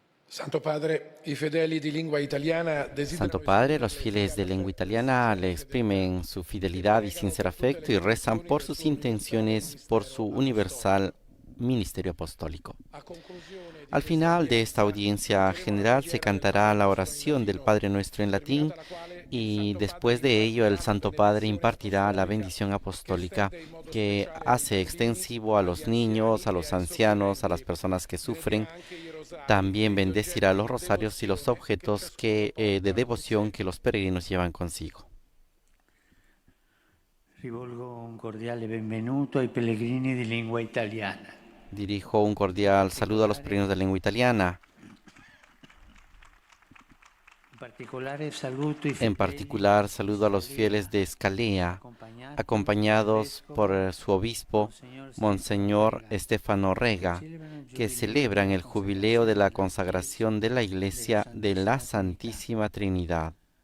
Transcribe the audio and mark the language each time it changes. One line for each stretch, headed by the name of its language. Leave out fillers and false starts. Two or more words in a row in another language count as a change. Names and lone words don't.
Italian: Santo Padre, i fedeli di lingua italiana
Spanish: Santo
Italian: desiderano
Spanish: Padre, los fieles de lengua italiana le exprimen su fidelidad y sincero afecto y rezan por sus intenciones, por su universal ministerio apostólico. Al final de esta audiencia general se cantará la oración del Padre Nuestro en latín y después de ello el Santo Padre impartirá la bendición apostólica que hace extensivo a los niños, a los ancianos, a las personas que sufren. También bendecirá los rosarios y los objetos de devoción que los peregrinos llevan consigo.
Italian: Rivolgo un cordiale benvenuto ai pellegrini di lingua italiana.
Spanish: Dirijo un cordial saludo a los peregrinos de lengua italiana. En particular, saludo a los fieles de Scalea, acompañados por su obispo, Monseñor Stefano Rega, que celebran el jubileo de la consagración de la Iglesia de la Santísima Trinidad.